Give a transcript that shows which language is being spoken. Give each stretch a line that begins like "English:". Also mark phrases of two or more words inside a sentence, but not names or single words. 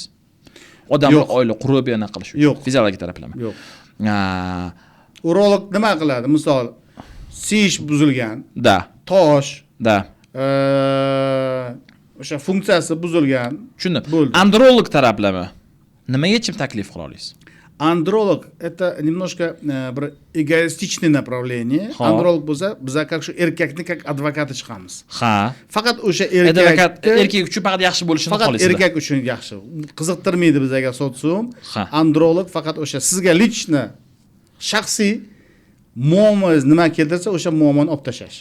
Uzbek: Odamlar oila qurib yana qilish uchun. Yo'q. Fiziologik taraflama. Yo'q. Urolog nima qiladi? Misol, sish buzilgan, Da. tosh, Da. o'sha funksiyasi buzilgan. Tushundim. Bo'ldi. Androlog taraflama nima yechim taklif qila olasiz?
Russian: Андролог это немножко bir эгоистичное направление.
Uzbek: Ha. Androlog bo'lsa, biz как shu erkakni как advokati chiqamiz. Ha. Faqat o'sha Advokat erkak erkak uchun faqat yaxshi bo'lishini faqat xohlaysizlar. erkak uchun yaxshi. Qiziqtirmaydi bizga sotsum. Ha. Androlog faqat o'sha sizga lichni shaxsiy muammongiz nima keltirsa, o'sha muammoni olib tashlash.